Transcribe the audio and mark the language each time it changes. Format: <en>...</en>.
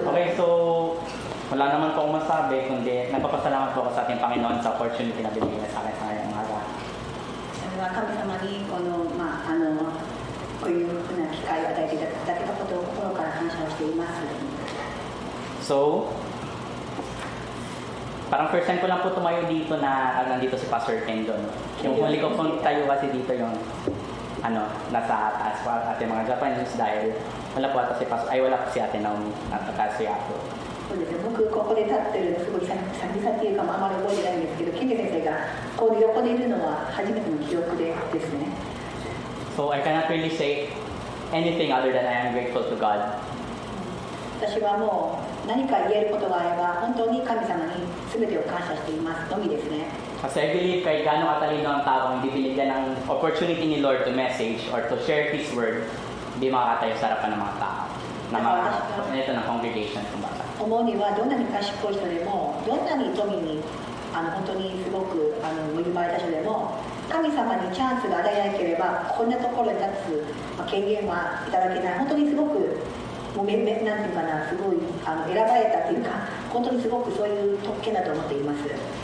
<tl>Okay, so wala naman po akong masabi, kundi nagpapasalamat po ako sa ating Panginoon sa opportunity na binigay niya sa akin sa ngayong umaga.</tl> <ja>それは神様にこういうふうな機会を与えていただけたことを心から感謝をしています。</ja> <tl>So, parang first time ko lang po tumayo dito na nandito si Pastor Ken doon. Yung huli ko pong tayo kasi dito yung nasa taas pa ating mga Japanese dahil wala po ata si Pastor, ay wala po si Ate Naomi at si Ato.</tl> <ja>そうですね、僕ここで立ってるのすごい久々っていうかあまり覚えてないんですけど、ケンジ先生がこう横でいるのは初めての記憶ですね。</ja> <en>So I cannot really say anything other than I am grateful to God.</en> <ja>私はもう何か言えることがあれば本当に神様に全てを感謝していますのみですね。</ja> <tl>Kasi</tl> <en>I believe</en> <tl>kahit gaano katalino ang tao, hindi binigyan ng opportunity ni Lord</tl> <en>to message or to share His word,</en> <tl>hindi makakatayo sa harapan ng mga tao. Ng congregation, kumbaga.</tl> <ja>思うにはどんなに賢い人でもどんなに富に本当にすごく恵まれた人でも神様にチャンスが与えなければこんなところに立つ権限はいただけない。本当にすごくもうなんていうかな、すごい選ばれたっていうか本当にすごくそういう特権だと思っています。</ja>